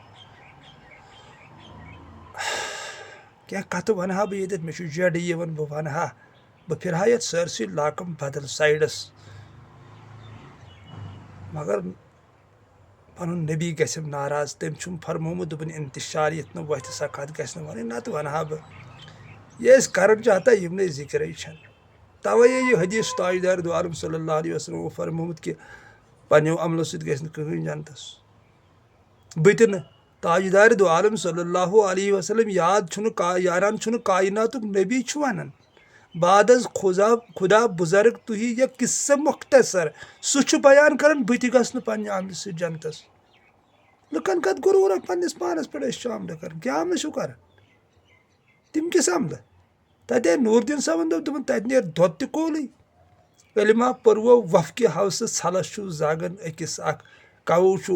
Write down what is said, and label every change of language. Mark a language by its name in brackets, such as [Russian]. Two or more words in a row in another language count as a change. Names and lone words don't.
[Kashmiri] کینٛہہ کتھٕ ونہٕ ہا بہٕ ییٚتٮ۪تھ مےٚ چھُ جڈ یِوان بہٕ ونہٕ ہا بہٕ پھرٕ ہا یتھ سٲرسٕے لاکم بدل سایڈس مگر پنُن نبی گژھٮ۪م ناراض تٔمۍ چھُم فرمومُت دوٚپُن انتشار یتھ نہٕ وتھِ سۄ کتھ گژھِ نہٕ ونٕنۍ نتہٕ ونہٕ ہا بہٕ یہِ أسۍ کران چھِ ہتا یِمنٕے ذِکرے چھنہٕ توے یہِ حدیث تاجدار دو عالم [Arabic] صلی اللہ علیہ وسلمو [Kashmiri] فرمومُت کہِ پننیو عملو سۭتۍ گژھِ نہٕ کٕہٕنۍ جنتس بہٕ تہِ نہٕ تاجدار دو عالم [Arabic] صلی اللہ علیہ وسلم [Kashmiri] یاران چھُنہٕ کایناتُک نبی چھُ ونان [Persian] بعد از خدا بزرگ تُہی [Kashmiri] یا قصہ مختصر سُہ چھُ بیان کران بہٕ تہِ گژھٕ نہٕ پننہِ عملہِ سۭتۍ جنتس لُکن کتھ غروٗرا پننس پانس پٮ۪ٹھ أسۍ چھِ عملہٕ کران کیٛاہ عملہٕ چھِو کران تِم کِس عملہٕ تتے نوٗر دیٖن صٲبن دوٚپ دوٚپُن تتہِ نیرِ دۄد تہِ کولٕے علما پٔرو وفقہِ ہوسہٕ ژھلس چھُ زاگن أکِس اکھ کوو چھُ